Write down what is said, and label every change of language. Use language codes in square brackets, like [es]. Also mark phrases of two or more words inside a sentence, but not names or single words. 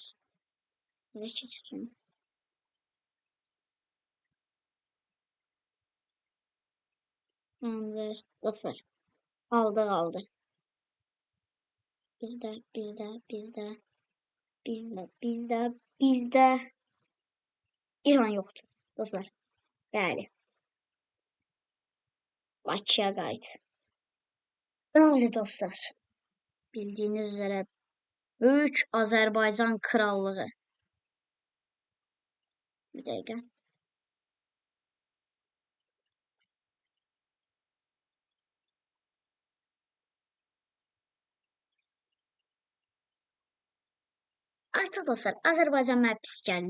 [az] Ələ keçirin. Tamamdır. Dostlar. Aldıq. Bizdə İran yoxdur. Dostlar. Bəli. Bakıya qayıt. [tr] Öyle dostlar. Bildiğiniz üzere Büyük Azərbaycan Krallığı. [az] Bir dəqiqə. Artıq dostlar, Azərbaycan mənə pis gəldi.